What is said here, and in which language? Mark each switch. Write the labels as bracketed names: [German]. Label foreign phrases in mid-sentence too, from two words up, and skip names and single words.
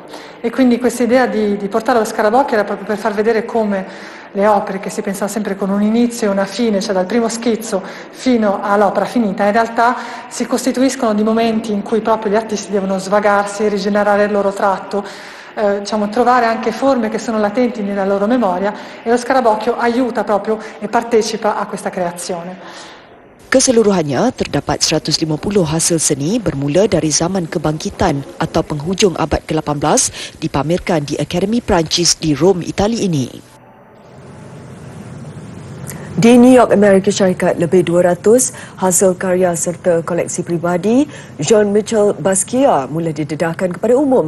[Italian] E quindi questa idea di portare lo scarabocchio era proprio per far vedere come le opere, che si pensa sempre con un inizio e una fine, cioè dal primo schizzo fino all'opera finita, in realtà si costituiscono di momenti in cui proprio gli artisti devono svagarsi, rigenerare il loro tratto, trovare anche forme che sono latenti nella loro memoria, e lo scarabocchio aiuta proprio e partecipa a questa creazione. [Malay] Keseluruhannya, terdapat 150 hasil seni bermula dari zaman kebangkitan atau penghujung abad ke-18 dipamerkan di Akademi Perancis di Rom, Itali ini. Di New York, Amerika Syarikat, lebih 200 hasil karya serta koleksi peribadi Jean-Michel Basquiat mula didedahkan kepada umum.